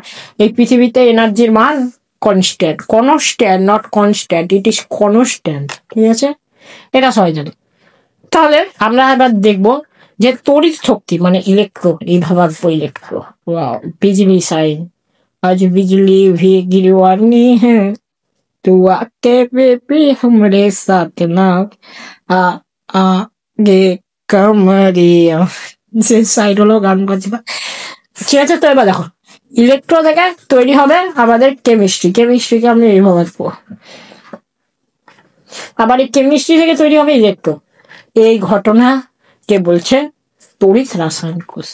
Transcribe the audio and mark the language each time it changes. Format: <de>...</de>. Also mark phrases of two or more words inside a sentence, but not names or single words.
<bn>এই পৃথিবীতে এনার্জির মান কনস্ট্যান্ট, কনস্ট্যান্ট,</bn> <en>not constant, it is constant,</en> <bn>ঠিক আছে? এটা সবাই জানে। তাহলে আমরা এবার দেখবো যে তড়িৎ শক্তি মানে ইলেকট্রো, এইভাবে আসবো ইলেকট্রো।</bn> <bho>बिजली साइन, आज बिजली भी गिरवानी है, तू आके बेबी हमरे साथ ना, आ आगे कमरिया।</bho> <bn>যে সাইড হলো গান বাজবা, ঠিক আছে? তো এবার দেখো, ইলেকট্রো থেকে তৈরি হবে আমাদের কেমিস্ট্রি। কেমিস্ট্রিকে আমি এইভাবে আসবো, আবার এই কেমিস্ট্রি থেকে তৈরি হবে ইলেকট্রন। এই ঘটনা কে বলছে? তড়িৎ রাসায়নিক কোষ।</bn>